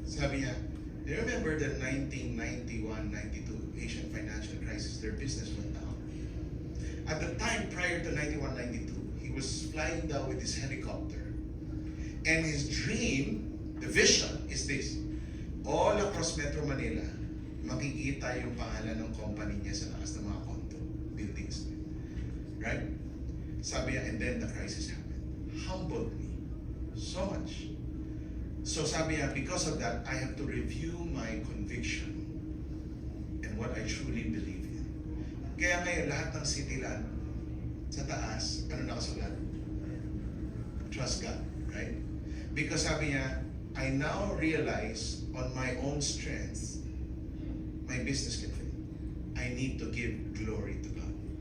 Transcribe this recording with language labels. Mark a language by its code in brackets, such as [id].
[en] Sabi niya, do you remember the 1991-92 Asian financial crisis? Their business went down. At the time, prior to 91-92, he was flying down with his helicopter. And his dream, the vision, is this. [tl] All across Metro Manila, makikita yung pangalan ng company niya sa taas ng mga condo, buildings. [en] Right? [tl] Sabi niya, [en] and then the crisis happened. Humbled me so much. So [tl] sabi niya, [en] because of that, I have to review my conviction and what I truly believe in. [tl] Kaya ngayon, lahat ng city land, sa taas, ano nakasulat? [en] Trust God, right? Because [tl] sabi niya, [en] I now realize on my own strength, my business can fail. I need to give glory to God.